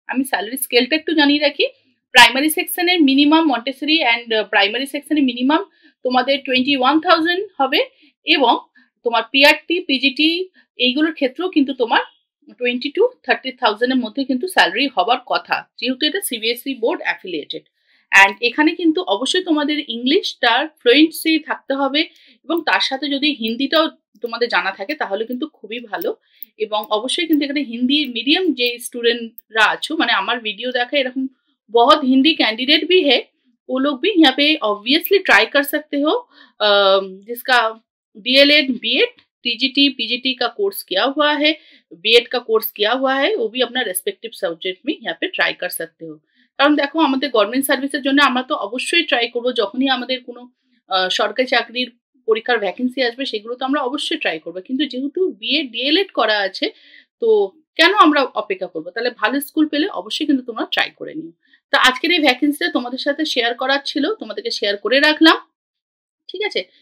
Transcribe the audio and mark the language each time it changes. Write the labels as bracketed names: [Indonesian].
[Bangla] আমি স্যালারি স্কেলটা একটু জানিয়ে রাখি। প্রাইমারি সেকশনের মিনিমাম, মন্টেসরি অ্যান্ড প্রাইমারি সেকশনের মিনিমাম তোমাদের 21,000 হবে, এবং তোমার পিআরটি, পিজিটি এইগুলোর ক্ষেত্রেও কিন্তু তোমার 20 to 30,000 মধ্যে কিন্তু স্যালারি হবার কথা, যেহেতু এটা সিবিএসই বোর্ড অ্যাফিলিয়েটেড। অ্যান্ড এখানে কিন্তু অবশ্যই তোমাদের ইংলিশটার ফ্লুয়েন্সি থাকতে হবে এবং তার সাথে যদি হিন্দিটাও তোমাদের জানা থাকে তাহলে কিন্তু খুবই ভালো। এবং অবশ্যই কিন্তু এখানে হিন্দি মিডিয়াম যে स्टूडेंटরা আছো, মানে আমার ভিডিও দেখা এরকম [Hindi] बहुत हिंदी कैंडिडेट भी है, वो लोग भी यहाँ पे ऑब्वियसली ट्राई कर सकते हो। जिसका डीएलएड बीएड टीजीटी पीजीटी का कोर्स किया हुआ है, बीएड का कोर्स किया हुआ है, वो भी अपना रेस्पेक्टिव सब्जेक्ट में यहाँ पे ट्राई कर सकते हो। [Bangla] কারণ দেখো আমাদের গভর্নমেন্ট সার্ভিসের জন্য আমরা তো অবশ্যই ট্রাই করবো, যখনই আমাদের কোনো সরকারি চাকরির পরীক্ষার ভ্যাকেন্সি আসবে সেগুলো তো আমরা অবশ্যই ট্রাই করবো, কিন্তু যেহেতু বিএড ডিএলএড করা আছে তো কেন আমরা অপেক্ষা করবো? তাহলে ভালো স্কুল পেলে অবশ্যই কিন্তু তোমরা ট্রাই করে নিও। তো আজকের এই ভ্যাকেন্সিটা তোমাদের সাথে শেয়ার করার ছিল, তোমাদেরকে শেয়ার করে রাখলাম। ঠিক আছে?